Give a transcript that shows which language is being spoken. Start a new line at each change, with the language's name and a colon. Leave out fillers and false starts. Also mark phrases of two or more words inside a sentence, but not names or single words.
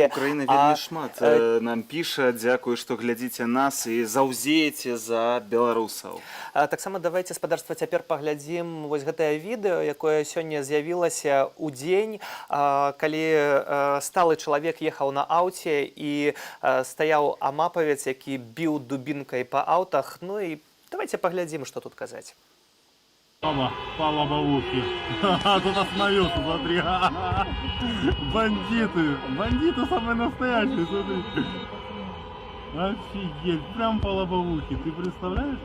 Belarusian: Украіна вельмі шмат нам піша. Дзякую, што глядзіце нас і заўзееце за беларусаў. Таксама давайте, спадарства, цяпер паглядзім вось гэтае відэо, якое сёння з'явілася ў дзень, калі сталы чалавек ехаў на аўце і стаяў амапавец, які біў дубінкай па аўтах.
Russian: Ну и давайте поглядим, что тут сказать. Мама, по лобовухе. Тут остановился, смотри. Бандиты самые настоящие, смотри. Офигеть, прям по лобовухе, ты представляешь?